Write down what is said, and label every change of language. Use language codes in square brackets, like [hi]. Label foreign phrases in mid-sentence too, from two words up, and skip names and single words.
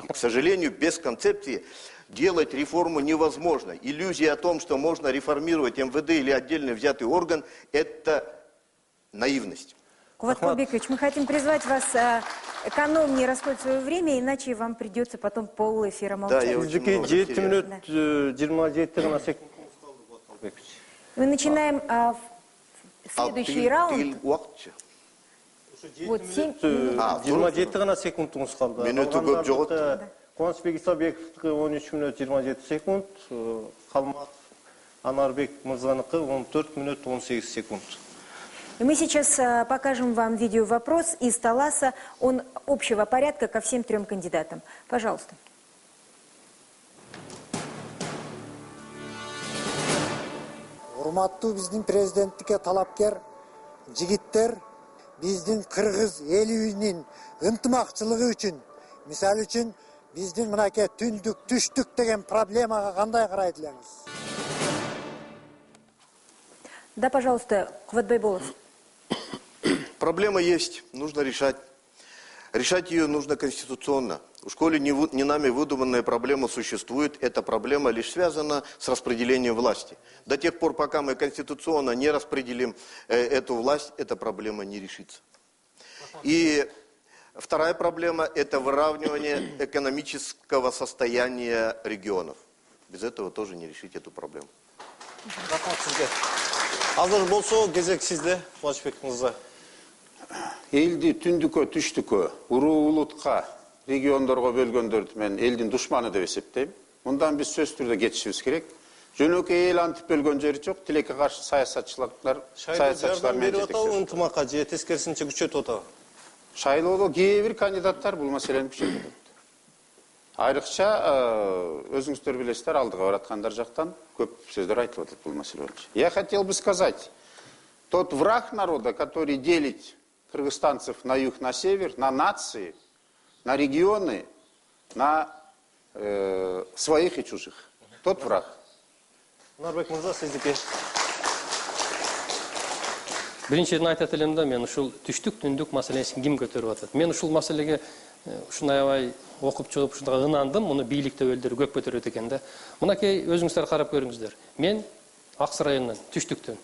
[ru] К сожалению, без концепции делать реформу невозможно. Иллюзия о том, что можно реформировать МВД или отдельно взятый орган, это наивность. Кубат Калбекович, мы хотим призвать вас экономнее расходовать свое время, иначе вам придется потом полэфира молчать. Да, я очень много 7 теряю. [ky] мүнөт 27 гана секунд. [ru] Мы начинаем Следующий раунд. [kk] Уақытша. [ru] Вот 7 [ky] 27 гана секундуңуз калды. Минуту көп жогот. Кубанычбек Исабековдуку 13 минут 27 секунд, Калматов Анарбек Мырзаныкы 14 минут 18 секунд. [ru] И мы сейчас покажем вам видео-вопрос из Таласа. Он общего порядка ко всем 3 кандидатам. Пожалуйста. [ky] Урматтуу биздин президенттикке талапкер жигиттер, биздин кыргыз элибиздин ынтымакчылыгы үчүн, мисалы үчүн биздин мынакей түндүк, түштүк деген проблемага кандай карайт элеңиз? [ru] Да, пожалуйста, Кубат Байболов. Проблема есть, нужно решать. Решать ее нужно конституционно. В школе не нами выдуманная проблема существует. Эта проблема лишь связана с распределением власти. До тех пор, пока мы конституционно не распределим эту власть, эта проблема не решится. И вторая проблема – это выравнивание экономического состояния регионов. Без этого тоже не решить эту проблему. [ky] Азыр болсо кезек сизде, Кубанычбек мырза. Элди түндүккө, түштүккө, уруу улутка, региондорго бөлгөндөрдү мен элдин душманы деп эсептейм. Мындан биз сөзсүз түрдө кетишибиз керек. Жөнөкөй эл антип бөлгөн жери жок. Тилекке каршы саясатчылар менен жетектешет. Ынтымакка же тескерисинче күчөтүп атабы? Шайлоодо кээ бир кандидаттар бул маселени күчөтүп атат. Айрыкча өзүңүздөр билесиздер, алдыга бараткандар жактан көп сөздөр айтылып атат бул маселе боюнча. [ru] Я хотел бы сказать, тот враг народа, который делит кыргызстанцев на юг, на север, на нации, на регионы, на своих и чужих. Тот враг. [ky] Нарбек мырза, сиздики. Биринчиден айтат элем да, мен ушул түштүк түндүк маселесин ким көтөрүп атат? Мен ушул маселеге ушундай аябай окуп чыгып ушундай ынандым, муну бийлик төбөлдөрү көп көтөрөт экен да. Мынакей өзүңүздөр карап көрүңүздөр. Мен Аксы районунан, түштүктөн.